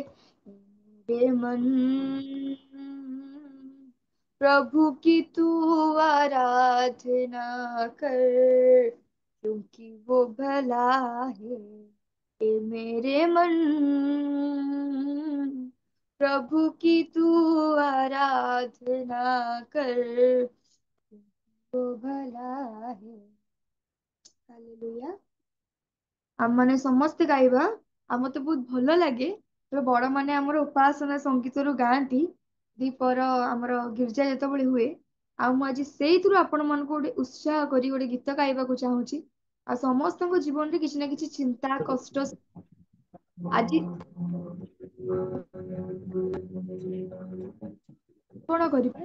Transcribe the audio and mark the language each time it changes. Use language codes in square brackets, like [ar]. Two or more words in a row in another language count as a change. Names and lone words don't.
[hi] मेरे मन प्रभु की तू आराधना कर, क्योंकि वो भला है। ए मेरे मन प्रभु की तू आराधना कर, वो भला है। [or] हालेलुया। ଆମ ମାନେ ସମସ୍ତେ ଗାଇବା। ଆଉ ମତେ ବହୁତ ଭଲ ଲାଗେ ବଡ ମାନେ ଆମର ଉପାସନା ସଙ୍ଗୀତରୁ ଗାଆନ୍ତି ଦୀପର ଆମର ଗିର୍ଜା ଯେତେବେଳେ ହୁଏ। ଆଉ ମୁଁ ଆଜି ସେଇଥିରୁ ଆପଣ ମାନଙ୍କୁ ଗୋଟେ ଉତ୍ସାହ କରି ଗୋଟେ ଗୀତ ଗାଇବାକୁ ଚାହୁଁଛି। ଆଉ ସମସ୍ତଙ୍କ ଜୀବନରେ କିଛି ନା କିଛି ଚିନ୍ତା କଷ୍ଟ ଆଜି କଣ କରିବା।